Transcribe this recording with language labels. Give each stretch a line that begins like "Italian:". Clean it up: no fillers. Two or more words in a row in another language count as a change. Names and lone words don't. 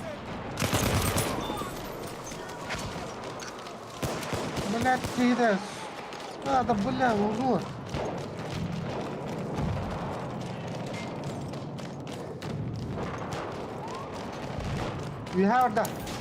Arabic: بلا كده. هذا بلا موضوع.
English: We have that.